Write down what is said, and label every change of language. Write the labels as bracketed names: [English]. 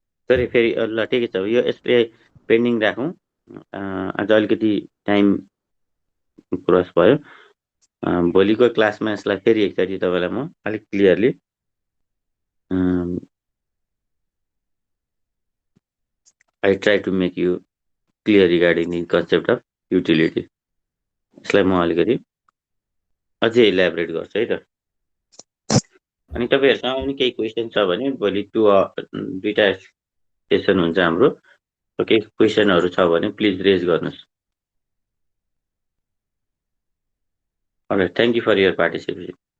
[Nepali] Sorry फेरि ल ठिकै छ, यो यसले पेन्डिङ राखौँ। आज अलिकति टाइम क्रस भयो। भोलिको क्लासमा यसलाई फेरि एकचोटि तपाईँलाई म अलिक clearly [English] I try to make you clear regarding the concept of utility. [Nepali] यसलाई म अलिकति अझै इलाबोरेट गर्छु है त। अनि तपाईँहरूसँग पनि केही क्वेसन छ भने भोलि दुईटा सेसन हुन्छ हाम्रो, केही क्वेसनहरू छ भने प्लिज रेज गर्नुहोस्। [English] Alright, thank you for your participation.